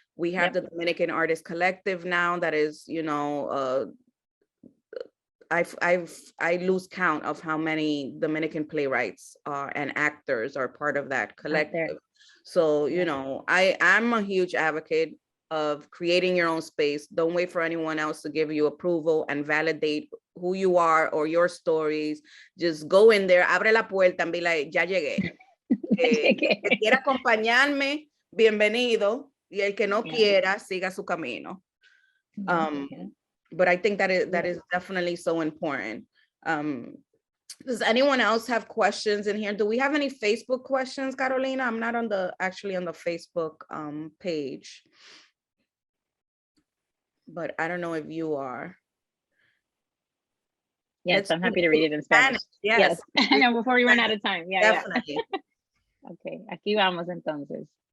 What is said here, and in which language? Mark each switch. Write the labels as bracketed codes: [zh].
[en] We have the Dominican Artist Collective now that is, I lose count of how many Dominican playwrights and actors are part of that collective. So, I'm a huge advocate of creating your own space. Don't wait for anyone else to give you approval and validate who you are or your stories. Just go in there, [es] abre la puerta [en] and be like, [es] ya llegué. El que quiera acompañarme, bienvenido. Y el que no quiera, siga su camino. [en] But I think that is definitely so important. Does anyone else have questions in here? Do we have any Facebook questions, Carolina? I'm not actually on the Facebook page. But I don't know if you are. Yes, I'm happy to read it in Spanish. Yes. I know, before we run out of time. Yeah, definitely. [es] Okay, aquí vamos entonces.